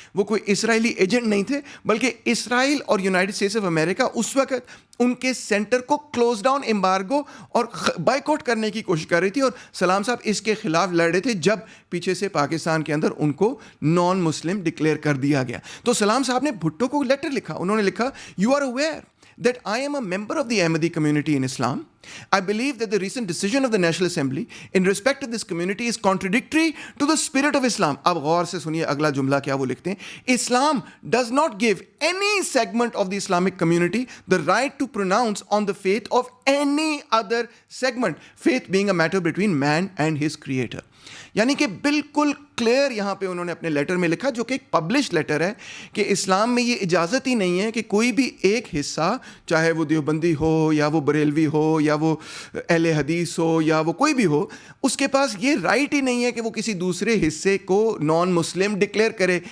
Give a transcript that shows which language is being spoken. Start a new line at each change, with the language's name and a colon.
Urdu: وہ کوئی اسرائیلی ایجنٹ نہیں تھے بلکہ اسرائیل اور یونائٹڈ اسٹیٹس آف امریکہ اس وقت ان کے سینٹر کو کلوز ڈاؤن, امبارگو اور بائیک آؤٹ کرنے کی کوشش کر رہی تھی, اور سلام صاحب اس کے خلاف لڑ رہے تھے جب پیچھے سے پاکستان کے اندر ان کو نان مسلم ڈکلیئر کر دیا گیا. تو سلام صاحب نے بھٹو کو لیٹر لکھا, انہوں نے لکھا
English: You are aware that I am a member of the Ahmadi community in Islam. I believe that the recent decision of the National Assembly in respect to this community is contradictory to the spirit of Islam.
Urdu: اب غور سے سنیے اگلا جملہ کیا وہ لکھتے ہیں,
English: Islam does not give any segment of the Islamic community the right to pronounce on the faith of any other segment, faith being a matter between man and his creator.
Urdu: یعنی کہ بالکل کلیئر یہاں پہ انہوں نے اپنے letter میں لکھا جو کہ ایک پبلش لیٹر ہے کہ اسلام میں یہ اجازت ہی نہیں ہے کہ کوئی بھی ایک حصہ, چاہے وہ دیوبندی ہو یا وہ بریلوی ہو یا وہ اہل حدیث ہو یا وہ کوئی بھی ہو, اس کے پاس یہ رائٹ ہی نہیں ہے کہ وہ کسی دوسرے حصے کو نان مسلم ڈکلیئر کرے.